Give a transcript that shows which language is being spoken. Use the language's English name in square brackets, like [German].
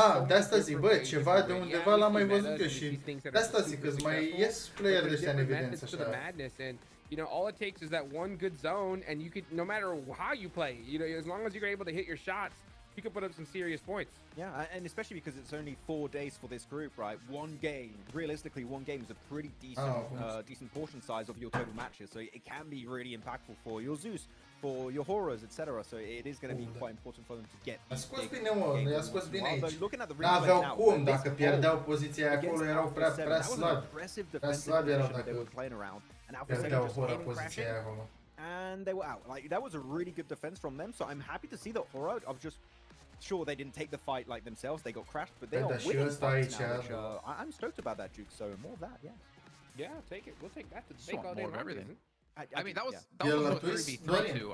[Romanian] De asta zic, bă, ceva de undeva l-am mai văzut eu și de asta zic că mai ies player de ăștia în evidență așa. [English] You know, all it takes is that one good zone, and you could, no matter how you play, you know, as long as you're able to hit your shots, you can put up some serious points. Yeah, and especially because it's only 4 days for this group, right? One game, realistically, one game is a pretty decent, decent portion size of your total matches, so it can be really impactful for your Zeus, for your horrors, etc. So it is going to be quite important for them to get. [Romanian] A scos bine, mă, i-a scos bine aici. N-aveau cum, dacă pierdeau poziția acolo, erau prea slabi. Prea slabi erau dacă pierdeau Hora poziția aia acolo. [English] And they were out. Like, that was a really good defense from them, so I'm happy to see that Hora. I was just sure they didn't take the fight like themselves. They got crashed, but they are winning fights now, which I'm stoked about that, Duke. So more of that, yeah. Yeah, take it. We'll take that to the bank all day long. Everything. I mean, that was a 3v3 too.